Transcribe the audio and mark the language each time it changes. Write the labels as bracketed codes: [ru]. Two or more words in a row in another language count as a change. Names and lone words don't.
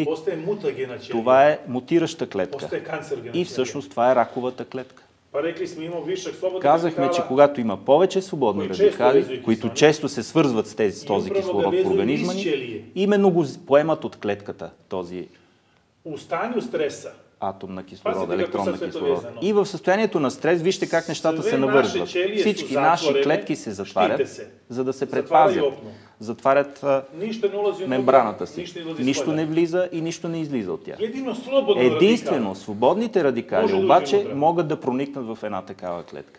[bg] Това е мутираща клетка. И всъщност това е раковата клетка. Казахме, че когато има повече свободни радикали, които често се свързват с този кислород в организма ни, именно го поемат от клетката този [sr] u stanju stresa, [bg] атом на кислорода, електрон на кислорода. И в състоянието на стрес, вижте как нещата се навързват. Всички наши клетки се затварят, за да се предпазят. Затварят мембраната си. Нищо не влиза и нищо не излиза от тях. Единствено, свободните радикали обаче могат да проникнат в една такава клетка.